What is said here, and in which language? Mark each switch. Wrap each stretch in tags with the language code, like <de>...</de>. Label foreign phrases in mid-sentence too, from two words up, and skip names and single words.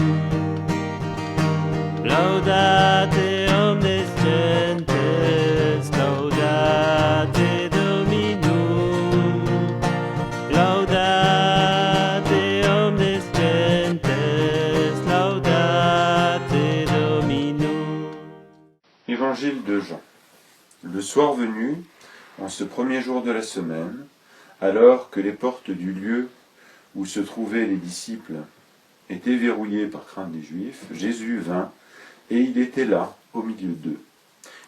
<la>Laudate omnes gentes, laudate Dominum. Laudate omnes gentes, laudate Dominum.</la> <fr>Évangile de Jean. Le soir venu, en ce premier jour de la semaine, alors que les portes du lieu où se trouvaient les disciples étaient verrouillées par crainte des Juifs, Jésus vint, et il était là, au milieu d'eux.</fr>